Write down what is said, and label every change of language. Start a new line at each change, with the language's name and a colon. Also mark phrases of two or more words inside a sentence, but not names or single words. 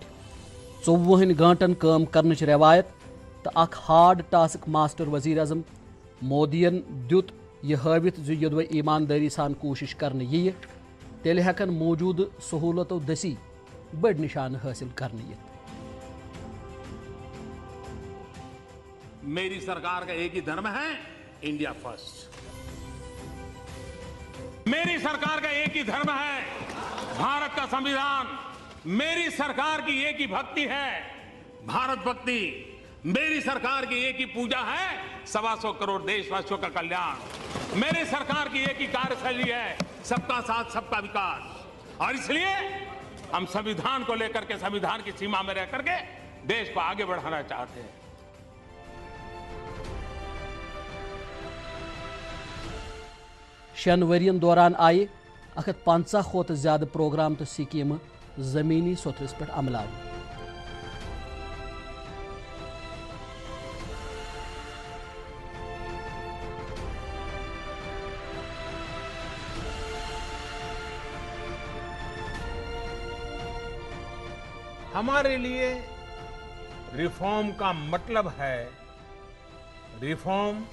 Kashmiri: 24 घंटन काम करने रवायत तो अख
English: hard task master
Kashmiri: वजीर अजम मोदियन दुत یہ ہاوت زِ یوٚدوے ایمانداری سان کوشش کرنے یِیہِ تیٚلہِ ہٮ۪کن موجوٗدٕ سہوٗلتو دٔسی بٔڑۍ نشانہٕ حٲصِل کرنہٕ یِتھ.
Hindi: मेरी सरकार का एक ही धर्म है,
English: India First.
Hindi: मेरी सरकार का एक ही धर्म है, भारत का संविधान. मेरी सरकार की एक ही भक्ति है, भारत भक्ति. मेरी सरकार की एक ही पूजा है, 125 करोड़ देशवासियों का कल्याण. मेरी सरकार की एक ही कार्यशैली है, सबका साथ सबका विकास. और इसलिए हम संविधान को लेकर के, संविधान की सीमा में रह करके देश को आगे बढ़ाना चाहते हैं.
Kashmiri: شن ورین دوران آئی 150 کھوتہٕ زیادٕ پروگرام تہٕ سکیمہٕ زمینی سطحس پٮ۪ٹھ عملاوِ.
Hindi: हमारे लिए रिफॉर्म का मतलब है रिफॉर्म